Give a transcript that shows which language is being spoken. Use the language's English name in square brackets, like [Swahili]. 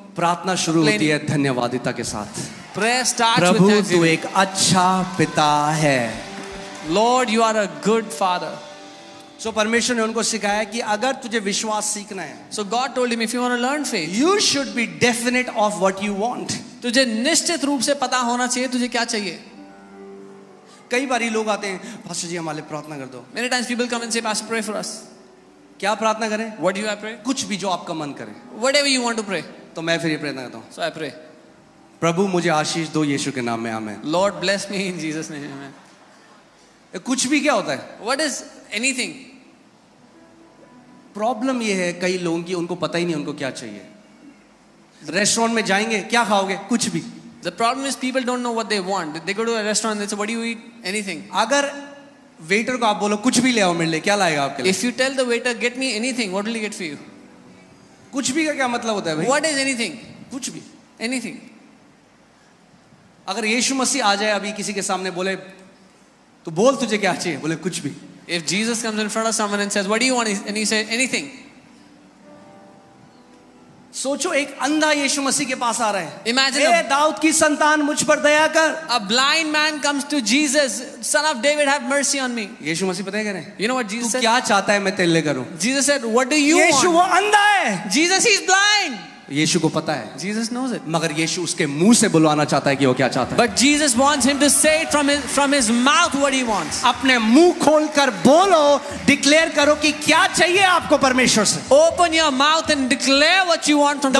[Hindi] प्रार्थना शुरू होती है धन्यवादिता के साथ। [English] Prayer starts [Hindi] प्रभु [English] with [Hindi] तू [English] thanksgiving. [Hindi] एक अच्छा पिता है। [English] Lord, you are a good father. [Hindi] So परमेश्वर ने उनको सिखाया कि अगर तुझे विश्वास सीखना है, [English] So God told him, if you want to learn faith, you should be definite of what you want. [Hindi] तुझे निश्चित रूप से पता होना चाहिए तुझे क्या चाहिए। कई बार लोग आते हैं, पास्टर जी हमारे लिए प्रार्थना कर दो। [English] Many times people come and say, Pastor, pray for us. [Hindi] क्या प्रार्थना करें? [English] What do you pray? [Hindi] कुछ भी जो आपका मन करे। [English] Whatever you want to pray. [Hindi] तो मैं फिर ये प्रार्थना करता हूँ, [English] So I pray. [Hindi] प्रभु मुझे आशीष दो यीशु के नाम में, आमीन। [English] Lord, bless me in Jesus' name. Amen. [Hindi] कुछ भी क्या होता है? [English] What is anything? [Hindi] प्रॉब्लम ये है कई लोगों की, उनको पता ही नहीं उनको क्या चाहिए। रेस्टोरेंट में जाएंगे, क्या खाओगे? कुछ भी। [English] The problem is people don't know what they want. They go to a restaurant and they say, what do you eat? Anything. [Hindi] अगर वेटर को आप बोलो कुछ भी ले आओ मेरे लिए, क्या लाएगा आपके लिए? [English] If you tell the waiter, get me anything, what will he get for you? [Hindi] कुछ भी का क्या मतलब होता है भाई? [English] What is anything? [Hindi] कुछ भी। [English] Anything. [Hindi] अगर यीशु मसीह आ जाए अभी किसी के सामने, बोले तो बोल तुझे क्या चाहिए, बोले कुछ भी। [English] If Jesus comes in front of someone and says, what do you want? And he says, anything. [Hindi] सोचो एक अंधा यीशु मसीह के पास आ रहा है। [English] Imagine [Hindi] ए दाऊद की संतान मुझ पर दया कर। [English] a blind man comes to Jesus, son of David, have mercy on me. [Hindi] यीशु मसीह पता है क्या रहे? [English] You know what Jesus [Hindi] तू [English] said? [Hindi] क्या चाहता है मैं तेरे लिए करूं? [English] Jesus said, what do you [Hindi] Yeshu [English] want? [Hindi] वो अंधा है। [English] Jesus, he's blind. [Hindi] यीशु को पता है, [English] Jesus knows it. [Hindi] मगर यीशु उसके मुंह से बुलवाना चाहता है कि वो क्या चाहता है. [English] But Jesus wants him to say it from his mouth what he wants. [Hindi] अपने मुंह खोलकर बोलो, डिक्लेयर करो कि क्या चाहिए आपको परमेश्वर से. [English] Open your mouth and declare what you want from the